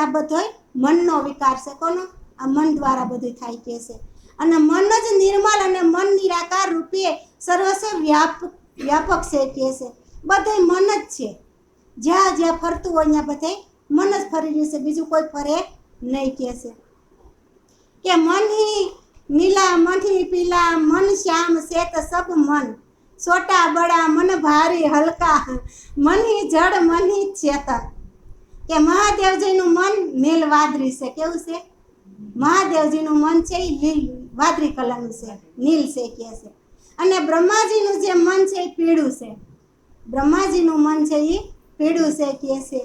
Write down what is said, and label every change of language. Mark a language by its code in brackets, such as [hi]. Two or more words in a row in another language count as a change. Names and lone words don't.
[gu] આ બધો મનનો વિકાર છે। કોનો? આ મન દ્વારા બધું થાય કે છે। અને મન જ નિર્મલ અને મન નિરાકાર રૂપે સર્વસ્વ વ્યાપક છે કે છે। બધે મન જ છે, જ્યાં જ્યાં ફરતું હોય ત્યાં બધે મન જ ફરી રહ્યું છે, બીજું કોઈ ફરે નહીં કે છે। [hi] કે મન ही नीला मन ही पीला मन श्याम श्वेत सब मन छोटा बड़ा मन भारी हल्का मन ही जड़ मन ही चेतन। [gu] કે મહાદેવજીનું મન નીલ વાદળી છે। કેવું છે? મહાદેવજીનું મન છે એ લીલ વાદળી કલરનું છે, નીલ છે કે છે। અને બ્રહ્માજીનું જે મન છે એ પીળું છે। બ્રહ્માજીનું મન છે એ પીળું છે કે છે।